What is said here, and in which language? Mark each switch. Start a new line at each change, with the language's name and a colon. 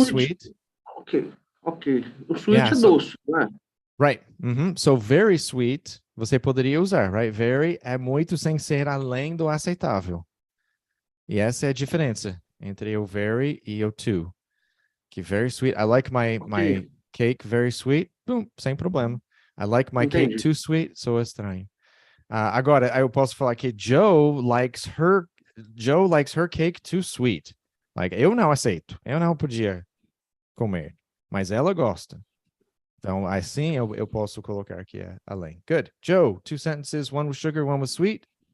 English: sweet. Ok. O sweet Yeah,
Portuguese: é doce, né?
English: Right. So, very sweet,
Portuguese: você poderia usar,
English: right?
Portuguese: Very é muito sem ser além do aceitável. E essa é a diferença entre o very e o too.
English: Que very sweet. I like my cake very sweet. Boom,
Portuguese: sem problema.
English: I like my cake too sweet.
Portuguese: Sou estranho. Agora, eu posso falar que
English: Joe likes her cake too sweet.
Portuguese: Like, eu não aceito. Eu não podia comer. Mas ela gosta. Então, assim, eu posso colocar aqui além.
English: Good. Joe, two sentences, one with sugar, one with sweet.